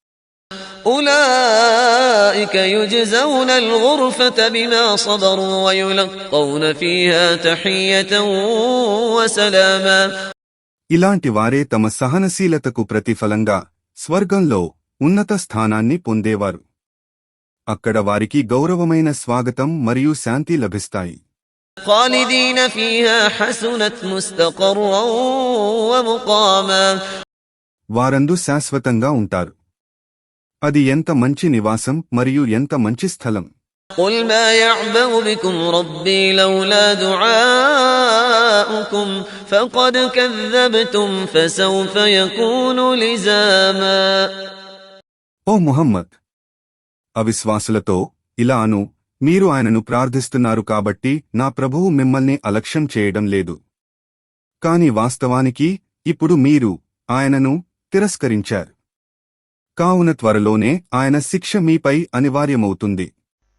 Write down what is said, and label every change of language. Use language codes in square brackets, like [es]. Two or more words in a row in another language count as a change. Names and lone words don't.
[ar] أولئك يجزون الغرفة بما صبروا ويلقون فيها تحية وسلاما [te] ఇలాంటి వారే తమ సహనశీలతకు ప్రతిఫలంగా స్వర్గంలో ఉన్నత స్థానాన్ని పొందేవారు అక్కడ వారికి గౌరవమైన స్వాగతం మరియు శాంతి లభిస్తాయి [ar] خالدين فيها حسنت مستقرا ومقاما [te] వారందు శాశ్వతంగా ఉంటారు అది ఎంత మంచి నివాసం మరియు ఎంత మంచి స్థలం [ar] قل ما يعبأ بكم ربي لولا دعاؤكم فقد كذبتم فسوف يكون لزاما [te] ఓ ముహమ్మద్ అవిశ్వాసులతో ఇలా అను మీరు ఆయనను ప్రార్థిస్తున్నారు కాబట్టి నా ప్రభువు మిమ్మల్ని అలక్ష్యం చేయడం లేదు కాని వాస్తవానికి ఇప్పుడు మీరు ఆయనను తిరస్కరించారు కావున త్వరలోనే ఆయన శిక్ష మీపై అనివార్యమవుతుంది